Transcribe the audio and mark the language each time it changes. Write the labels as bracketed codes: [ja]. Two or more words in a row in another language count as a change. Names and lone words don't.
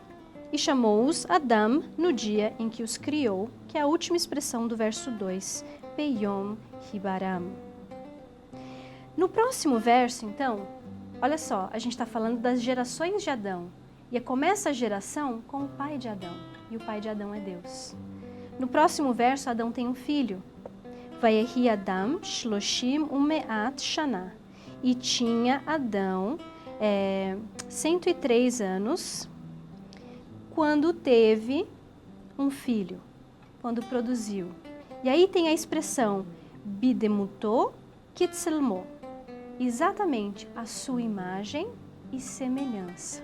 [pt] E chamou-os Adam no dia em que os criou, que é a última expressão do verso 2, [he] ביום הבראם. [pt] No próximo verso, então, olha só, a gente está falando das gerações de Adão. E começa a geração com o pai de Adão, e o pai de Adão é Deus. No próximo verso, Adão tem um filho. [he] ויחי אדם שלשים ומאת שנה. [pt] E tinha Adão 103 anos quando teve um filho, quando produziu. E aí tem a expressão [he] בדמותו כצלמו. [pt] Exatamente a sua imagem e semelhança.